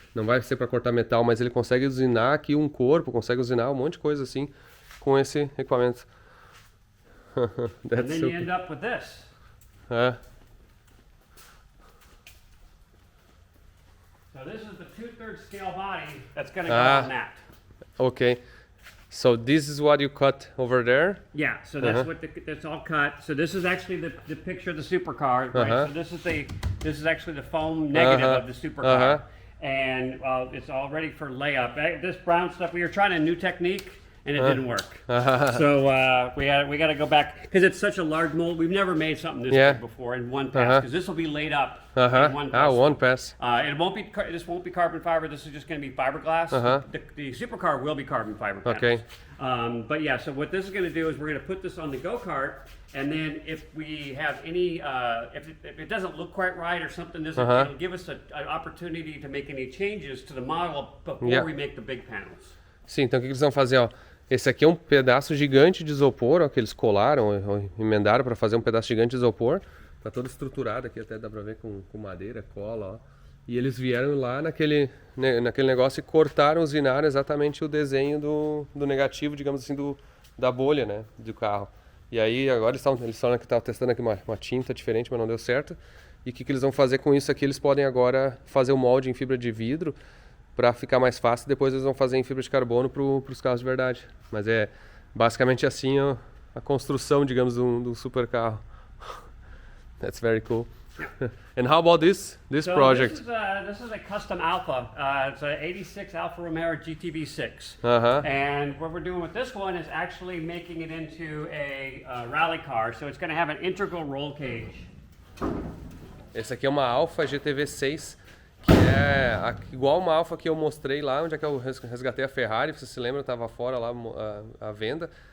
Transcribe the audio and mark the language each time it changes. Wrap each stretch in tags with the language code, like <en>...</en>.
<pt>Não vai ser para cortar metal, mas ele consegue usinar aqui um corpo, consegue usinar um monte de coisa assim com esse equipamento.</pt> <en>And then you end up with this. So this is the 2/3 scale body that's going to go on that. Okay. So this is what you cut over there? Yeah, so that's that's all cut. So this is actually the picture of the supercar, right? So this is actually the foam negative of the supercar. And it's all ready for layup. This brown stuff, we were trying a new technique and it didn't work. So we got to go back because it's such a large mold. We've never made something this big before in one pass because this will be laid up in one pass. One pass. This won't be carbon fiber. This is just going to be fiberglass. The supercar will be carbon fiber panels. Okay. But yeah, so what this is going to do is we're going to put this on the go-kart, and then if we have any, if it doesn't look quite right or something doesn't, it'll give us an opportunity to make any changes to the model before we make the big panels.</en> <pt>Sim, então o que eles vão fazer, ó? Esse aqui é um pedaço gigante de isopor, ó, que eles colaram, emendaram para fazer um pedaço gigante de isopor. Tá todo estruturado aqui, até dá para ver com madeira, cola, ó. E eles vieram lá naquele negócio e cortaram, usinaram exatamente o desenho do negativo, digamos assim, da bolha, né, do carro. E aí agora eles estavam testando aqui uma tinta diferente, mas não deu certo. E o que eles vão fazer com isso aqui? Eles podem agora fazer o molde em fibra de vidro para ficar mais fácil. Depois eles vão fazer em fibra de carbono para os carros de verdade. Mas é basicamente assim a construção, digamos, de um super carro.</pt> <en>That's very cool. And how about this project? This is a custom Alfa. It's an 86 Alfa Romeo GTV6. And what we're doing with this one is actually making it into a rally car. So it's going to have an integral roll cage.</en> <pt>Esse aqui é uma Alfa GTV6, que é igual uma Alfa que eu mostrei lá, onde é que eu resgatei a Ferrari. Você se lembra, eu estava fora lá à venda.</pt>